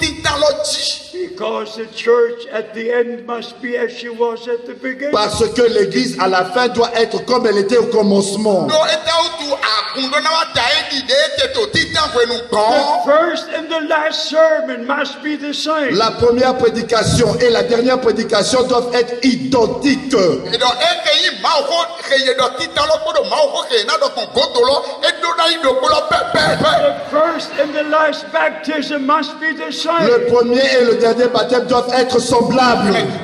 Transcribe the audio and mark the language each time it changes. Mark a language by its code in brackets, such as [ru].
[en] Because the church at the end must be as she was at the beginning. [fr] Parce que l'église à la fin doit être comme elle était au commencement. [en] The first and the last sermon must be the same. [fr] La première prédication et la dernière prédication doivent être identiques. [en] The first and the last baptism must be the same. [fr] Le premier et le dernier baptême doivent être semblables.